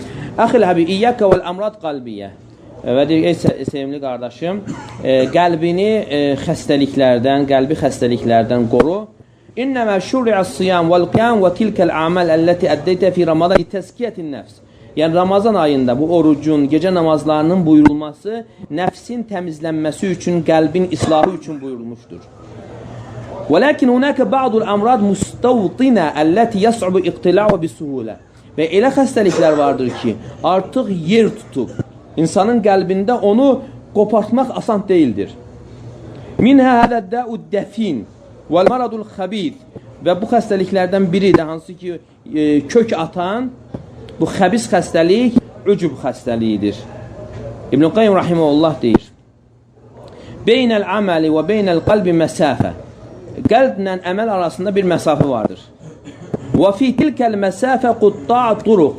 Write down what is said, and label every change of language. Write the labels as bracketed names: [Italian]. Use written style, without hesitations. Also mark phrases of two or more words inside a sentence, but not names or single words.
[Arabic] أخي الحبيب إياك والأمراض القلبية. [Azerbaijani] Və deyir, ey sevimli qardaşım, qəlbini xəstəliklərdən, qəlbi xəstəliklərdən qoru. [Arabic] إنما شرع الصيام والقيام وتلك الأعمال التي أديتها في رمضان تزكية النفس. [Azerbaijani] Yəni Ramazan ayında bu orucun, gecə namazlarının buyurulması nəfsin təmizlənməsi üçün, qəlbin islahı üçün buyurulmuşdur. [Arabic] وَلَكِنْ هُنَاكَ بَعْضُ الْأَمْرَادِ مُسْتَوْطِنَ الَّتِي يَصْعُبُ اِقْتِلَعُ بِسُهُولَ. [Azerbaijani] Və elə xəstəliklər vardır ki, artıq yer tutub. İnsanın qəlbində onu qopartmaq asan deyildir. [Arabic] مِنْهَا هَذَا الدَّاءُ الدَّفِينَ وَالْمَرَضُ الْخَبِيث. [Azerbaijani] Və bu xəstəliklərdən biri də hansı ki, kök atan, bu xəbis xəstəlik, ucub xəstəliyidir. İbn-i Qayyum rahimehullah deyir, [Arabic] بين العمل وبين القلب مسافة. [Azerbaijani] Qəlblə əməl arasında bir məsafə vardır. [Arabic] وفي تلك المسافة قطاع طرق.